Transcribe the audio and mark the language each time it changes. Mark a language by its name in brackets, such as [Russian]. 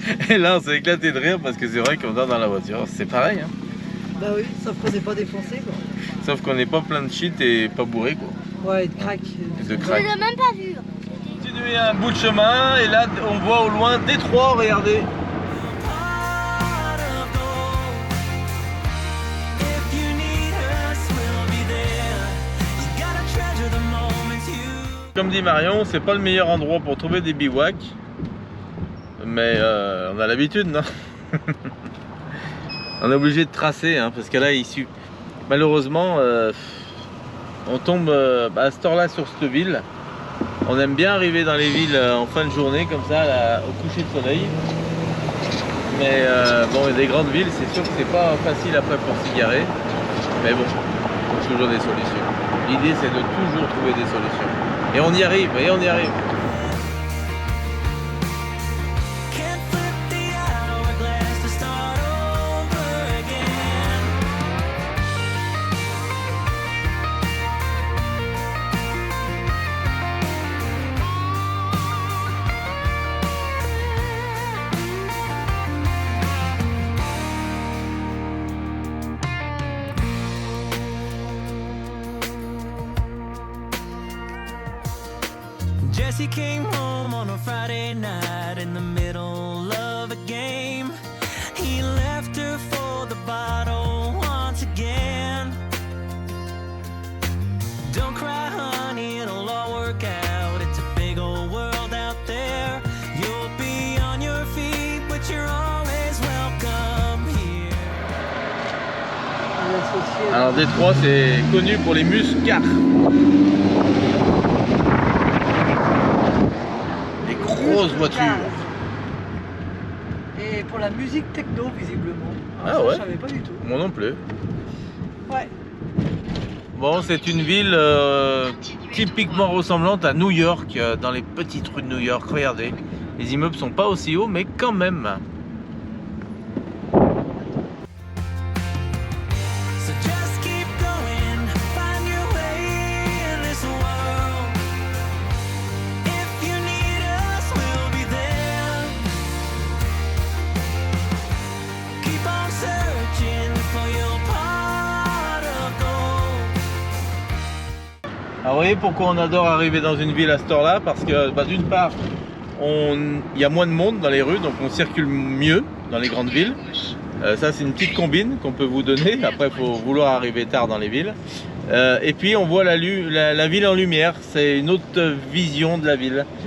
[French] Et là, on s'est éclaté de rire parce que c'est vrai qu'on dort dans la voiture. C'est pareil, hein. Bah oui, sauf qu'on n'est pas défoncé, quoi. Sauf qu'on n'est pas plein de shit et pas bourré, quoi. Ouais, et de crack. Et de Je crack. l'ai même pas vu. Continuer un bout de chemin et là, on voit au loin Détroit, regardez. [English] Heart of gold. If you need us, we'll be there. You gotta treasure the moments you. [French] Comme dit Marion, c'est pas le meilleur endroit pour trouver des bivouacs. Mais on a l'habitude, non? On est obligé de tracer, hein, parce que là, malheureusement, on tombe à cette heure-là sur cette ville. On aime bien arriver dans les villes en fin de journée, comme ça, là, au coucher de soleil. Mais bon, il y a des grandes villes, c'est sûr que c'est pas facile après pour s'y garer. Mais bon, il faut toujours des solutions. L'idée, c'est de toujours trouver des solutions. Et on y arrive, et on y arrive. [English] Can't flip the hourglass to start over again. Jesse came home on a Friday night in the middle of a game. He left her for the bottle once again. Don't cry, honey, it'll all work out. It's a big old world out there. You'll be on your feet, but you're always welcome here. [French] Alors Détroit, c'est connu pour les muscars. Grosse voiture. Et pour la musique techno, visiblement. Ah ça, ouais. je savais pas du tout. Moi non plus. Ouais. Bon, c'est une ville typiquement ressemblante à New York, dans les petites rues de New York. Regardez, les immeubles sont pas aussi hauts, mais quand même. [English] So just keep going, find your way in this world. If you need us, we'll be there. Keep on searching for your pot of gold. [French] Alors vous voyez pourquoi on adore arriver dans une ville à cette heure-là? Parce que d'une part, il y a moins de monde dans les rues, donc on circule mieux dans les grandes villes. Ça c'est une petite combine qu'on peut vous donner, après il faut vouloir arriver tard dans les villes. Et puis on voit la ville en lumière, c'est une autre vision de la ville.